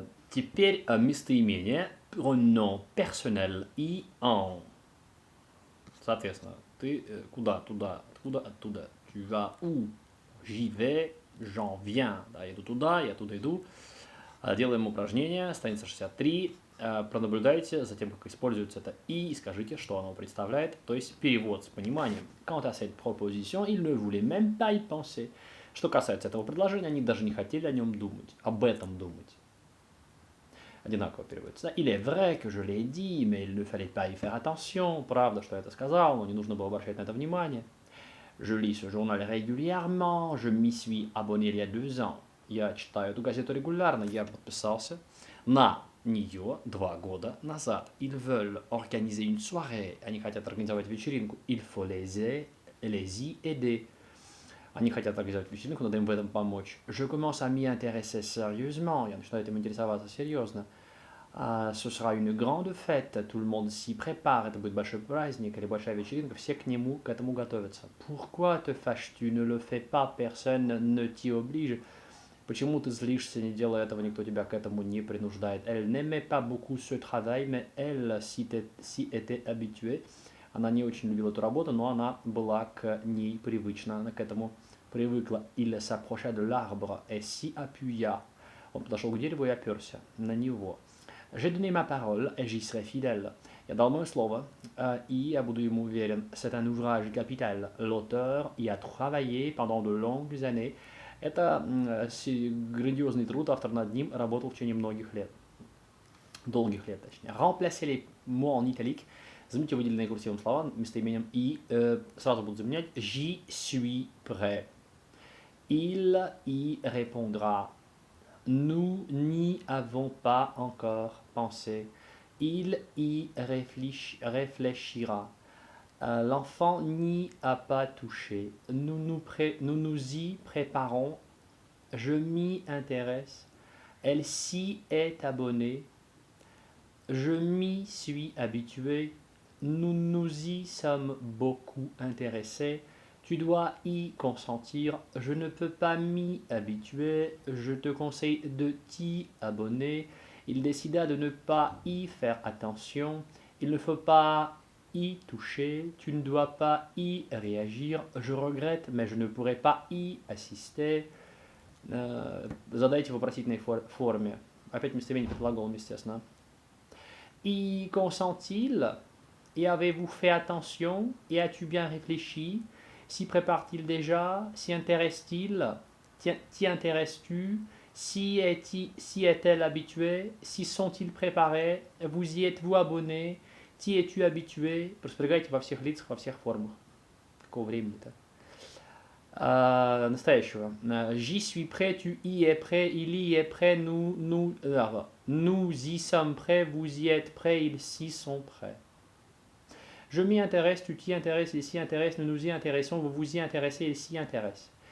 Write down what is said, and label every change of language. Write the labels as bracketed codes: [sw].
[ru] Теперь местоимение [fr] pronom personnel [ru] и en. Соответственно, ты куда, туда, откуда, оттуда. [fr] Tu vas où? J'y vais, j'en viens. [ru] Да, я иду туда, я туда иду. Делаем упражнение, страница 63. Пронаблюдайте за тем, как используется это и скажите, что оно представляет, то есть перевод с пониманием. [fr] Quant à cette proposition, il ne voulait même pas y penser. [ru] Что касается этого предложения, они даже не хотели о нем думать, об этом думать. Одинаково переводится. [fr] Il est vrai que je l'ai dit, mais il ne fallait pas y faire attention. [ru] Правда, что я это сказал, но не нужно было обращать на это внимание. [fr] Je lis ce journal régulièrement, je m'y suis abonné il y a 2 ans. [ru] Я читаю эту газету регулярно, я подписался на нее 2 года назад. [fr] Ils veulent organiser une soirée. [ru] Они хотят организовать вечеринку. [fr] Il faut les y aider. [ru] Они хотят организовать вечеринку, надо им в этом помочь. [fr] Je commence à m'y intéresser sérieusement. [ru] Я начинаю этим интересоваться серьезно. [fr] Ce sera une grande fête, tout le monde s'y prépare, [ru] это будет большой праздник или большая вечеринка, все к этому готовятся. [fr] Pourquoi te fâches-tu, ne le fais pas, personne ne t'y oblige. [ru] Почему ты злишься, не делай этого, никто тебя к этому не принуждает. [fr] Elle n'aimait pas beaucoup ce travail, mais elle s'y était habituée. [ru] Она не очень любила эту работу, но она была к ней привычна, она к этому привыкла. [fr] Il s'approcha de l'arbre et s'y appuya. [ru] Он подошел к дереву и оперся на него. [fr] J'ai donné ma parole et j'y serai fidèle. [ru] Я дал мое слово, и я буду ему уверен. [fr] C'est un ouvrage capital. L'auteur y a travaillé pendant de longues années. [ru] Это грандиозный труд, автор над ним работал в течение многих лет. Долгих лет, точнее. [fr] Remplacer les mots en italique. [ru] Замените выделенные курсивом слова местоимением и сразу будут заменять [fr] j'y suis prêt. Il y répondra. Nous n'y avons pas encore pensé. Il y réfléchira. L'enfant n'y a pas touché. Nous nous y préparons. Je m'y intéresse. Elle s'y est abonnée. Je m'y suis habitué. Nous nous y sommes beaucoup intéressés. Tu dois y consentir. Je ne peux pas m'y habituer. Je te conseille de t'y abonner. Il décida de ne pas y faire attention. Il ne faut pas y toucher. Tu ne dois pas y réagir. Je regrette, mais je ne pourrai pas y assister. [ru] Задайте в вопросительной форме. Опять местоимение под глаголом, естественно. [fr] Y consent-il? Et avez-vous fait attention? Et as-tu bien réfléchi? S'y prépare-t-il déjà? S'y intéresse-t-il? T'y intéresses-tu? S'y est-elle habituée? S'y sont-ils préparés? Vous y êtes-vous abonné? T'y es-tu habitué? [ru] Располагайте во всех лицах, во всех формах. Какого времени-то? Настоящего. [fr] J'y suis prêt, tu y es prêt, il y est prêt, nous y sommes prêts, vous y êtes prêts, ils s'y sont prêts. Je m'y intéresse, tu t'y intéresses, il s'y intéresse, nous nous y intéressons, vous vous y intéressez, il s'y intéresse.